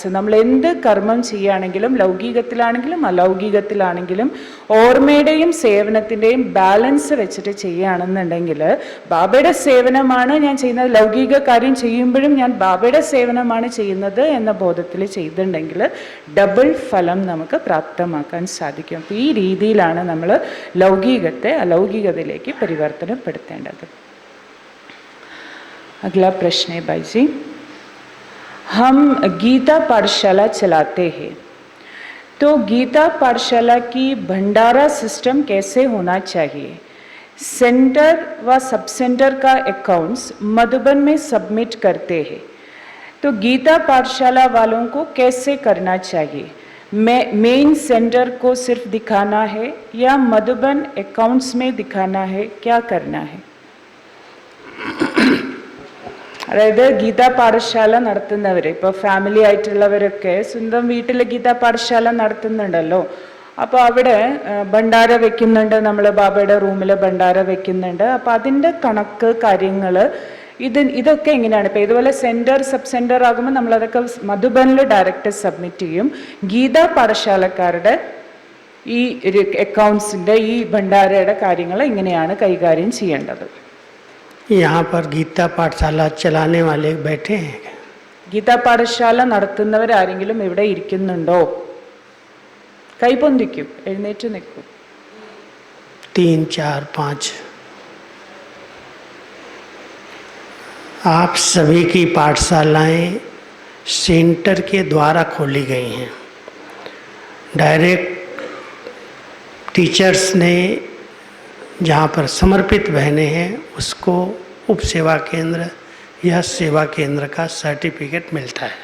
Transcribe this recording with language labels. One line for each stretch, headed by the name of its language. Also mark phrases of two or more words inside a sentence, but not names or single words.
Malayalam: നമ്മൾ എന്ത് കർമ്മം ചെയ്യുകയാണെങ്കിലും, ലൗകികത്തിലാണെങ്കിലും അലൗകികത്തിലാണെങ്കിലും, ഓർമ്മയുടെയും സേവനത്തിൻ്റെയും ബാലൻസ് വെച്ചിട്ട് ചെയ്യുകയാണെന്നുണ്ടെങ്കിൽ, ബാബയുടെ സേവനമാണ് ഞാൻ ചെയ്യുന്നത്, ലൗകിക കാര്യം ചെയ്യുമ്പോഴും ഞാൻ ബാബയുടെ സേവനമാണ് ചെയ്യുന്നത് എന്ന ബോധത്തിൽ ചെയ്തിട്ടുണ്ടെങ്കിൽ ഡബിൾ ഫലം നമുക്ക് പ്രാപ്തമാക്കാൻ സാധിക്കും. അപ്പോൾ ഈ രീതിയിലാണ് നമ്മൾ ലൗകികത്തെ അലൗകികതയിലേക്ക് പരിവർത്തനപ്പെടുത്തേണ്ടത്.
Hindi: अगला प्रश्न है भाई जी, हम गीता पाठशाला चलाते हैं, तो गीता पाठशाला की भंडारा सिस्टम कैसे होना चाहिए? सेंटर व
English: sub center
Hindi: का अकाउंट्स मधुबन में सबमिट करते हैं, तो गीता पाठशाला वालों को कैसे करना चाहिए?
English: main center
Hindi: को सिर्फ दिखाना है या मधुबन अकाउंट्स में दिखाना है? क्या करना है?
Malayalam: അതായത് ഗീതാ പാഠശാല നടത്തുന്നവർ, ഇപ്പോൾ ഫാമിലി ആയിട്ടുള്ളവരൊക്കെ സ്വന്തം വീട്ടിൽ ഗീതാ പാഠശാല നടത്തുന്നുണ്ടല്ലോ. അപ്പോൾ അവിടെ ഭണ്ഡാര വെക്കുന്നുണ്ട്, നമ്മൾ ബാബയുടെ റൂമിൽ ഭണ്ഡാര വെക്കുന്നുണ്ട്. അപ്പോൾ അതിൻ്റെ കണക്ക് കാര്യങ്ങൾ ഇതൊക്കെ എങ്ങനെയാണ്? ഇപ്പോൾ ഇതുപോലെ
English: center sub center
Malayalam: ആകുമ്പോൾ നമ്മളതൊക്കെ മധുബനിൽ
English: direct submit
Malayalam: ചെയ്യും. ഗീതാ പാഠശാലക്കാരുടെ ഈ അക്കൗണ്ട്സിൻ്റെ ഈ ഭണ്ഡാരയുടെ കാര്യങ്ങൾ എങ്ങനെയാണ് കൈകാര്യം ചെയ്യേണ്ടത്?
Hindi: यहाँ पर गीता पाठशाला चलाने वाले बैठे हैं?
Malayalam: ഗീതാ പാഠശാല നടത്തുന്നവരാരെങ്കിലും ഇവിടെ ഇരിക്കുന്നുണ്ടോ? കൈപൊന്തിക്കും, എഴുന്നേറ്റ് നിൽക്കും. 3, 4, 5.
Hindi: आप सभी की पाठशालाएं सेंटर के द्वारा खोली गई हैं.
English: direct teachers
Hindi: ने जहाँ पर समर्पित बहनें हैं उसको उप सेवा केंद्र या सेवा केंद्र का सर्टिफिकेट मिलता है.